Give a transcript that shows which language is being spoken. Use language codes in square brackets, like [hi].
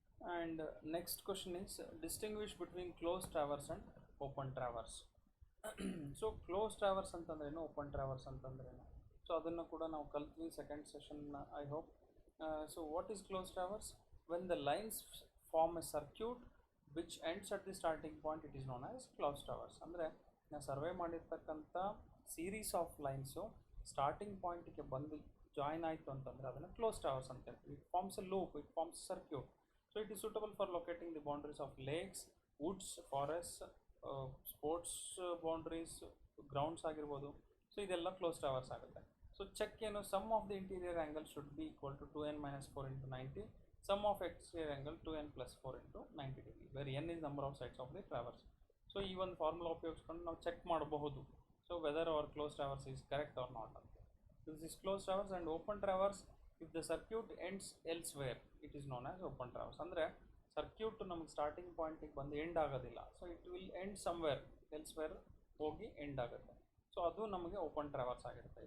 [en] And next question is distinguish between close traverse and open traverse. [kn] So close traverse ಅಂತಂದ್ರೇನು, open traverse ಅಂತಂದ್ರೇನು, so ಅದನ್ನು ಕೂಡ ನಾವು ಕಲ್ತ್ವಿ second ಸೆಷನ್ನ, [en] I hope. So what is close traverse? When the lines form a circuit which ends at the starting point, it is known as close towers. [kn] ಅಂದರೆ ನಾವು survey ಮಾಡಿರ್ತಕ್ಕಂಥ series of lines starting ಪಾಯಿಂಟಿಗೆ ಬಂದು join ಆಯಿತು ಅಂತಂದರೆ ಅದನ್ನು close towers ಅಂತ ಹೇಳ್ತೀವಿ. [en] It forms a loop, it forms circuit. So it is suitable for locating the boundaries of lakes, woods, forest, sports boundaries, grounds ಆಗಿರ್ಬೋದು. [kn] ಸೊ ಇದೆಲ್ಲ close towers ಆಗುತ್ತೆ. [en] So check ಏನು, sum of the interior angle should be equal to 2n - 4 × 90, sum of exterior angle 2n + 4 × 90 degree, where n is number of sides of the traverse. [kn] So ಈ ಒಂದು formula ಉಪಯೋಗಿಸ್ಕೊಂಡು ನಾವು check ಮಾಡಬಹುದು, [en] so whether our close traverse is correct or not [kn] ಅಂತ. [en] This is close traverse. And open traverse, if the circuit ends elsewhere, it is known as open traverse. [kn] ಅಂದರೆ circuit ನಮಗೆ starting ಪಾಯಿಂಟಿಗೆ ಬಂದು end ಆಗೋದಿಲ್ಲ, [en] so it will end somewhere elsewhere [kn] ಹೋಗಿ end ಆಗುತ್ತೆ, so ಅದು ನಮಗೆ open traverse ಆಗಿರುತ್ತೆ.